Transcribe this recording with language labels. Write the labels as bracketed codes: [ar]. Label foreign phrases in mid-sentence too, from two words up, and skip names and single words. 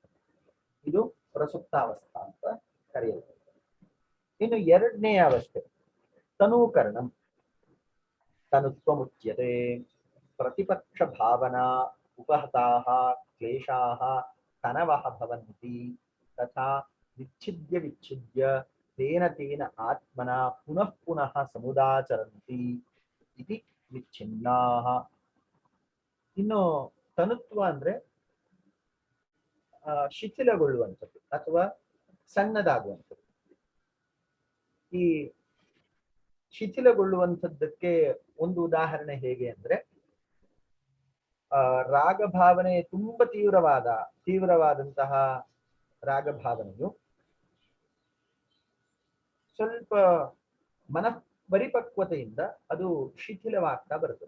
[kn] ಇದು ಪ್ರಸುಪ್ತಾವಸ್ಥಾ ಅಂತ ಕರೆಯುತ್ತೆ. ಇನ್ನು ಎರಡನೇ ಅವಸ್ಥೆ ತನೂಕರಣಂ. [sa] ತನುತ್ವ ಮುಚ್ಯತೆ. ಪ್ರತಿಪಕ್ಷ ಭಾವನಾ ಉಪಹತಾಃ ಕ್ಲೇಶಾಃ ತನವಃ ಭವಂತಿ ತಥಾ ವಿಚ್ಛಿದ್ಯ ತೇನ ಆತ್ಮನ ಪುನಃ ಪುನಃ ಸಮುದಾಚರಂತಿ ಇತಿ ವಿಚ್ಛಿನ್ನಾಃ. [kn] ಇನ್ನು ತನುತ್ವ ಅಂದ್ರೆ ಶಿಥಿಲಗೊಳ್ಳುವಂಥದ್ದು ಅಥವಾ ಸಣ್ಣದಾಗುವಂಥದ್ದು. ಈ ಶಿಥಿಲಗೊಳ್ಳುವಂಥದ್ದಕ್ಕೆ ಒಂದು ಉದಾಹರಣೆ ಹೇಗೆ ಅಂದ್ರೆ ರಾಗಭಾವನೆ ತುಂಬಾ ತೀವ್ರವಾದಂತಹ ರಾಗಭಾವನೆಯು ಸ್ವಲ್ಪ ಪರಿಪಕ್ವತೆಯಿಂದ ಅದು ಶಿಥಿಲವಾಗ್ತಾ ಬರ್ತದೆ.